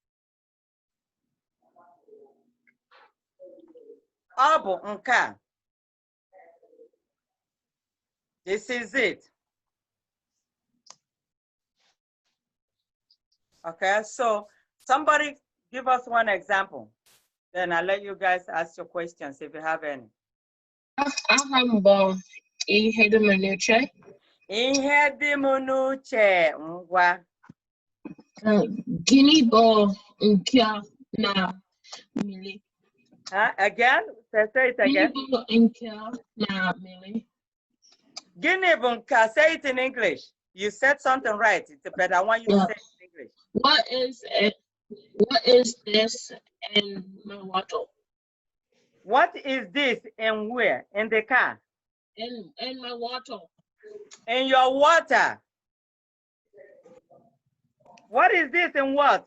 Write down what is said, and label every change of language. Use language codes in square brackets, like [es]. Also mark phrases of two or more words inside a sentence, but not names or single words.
[en] Abunka. This is it. Okay, so somebody give us one example. Then I'll let you guys ask your questions if you have any. [ig] Ahambo ihe dị m n'uche. Ihe dị m n'uche ngwa. Gịnị bụ nke na mmiri? [en] Again? Say it again. [ig] Gịnị bụ nke na mmiri? Gịnị bụ nke? [en] Say it in English. You said something right, but I want you to say it in English. What is it? What is this in my water? What is this and where? In the car? In my water. In your water. What is this and what?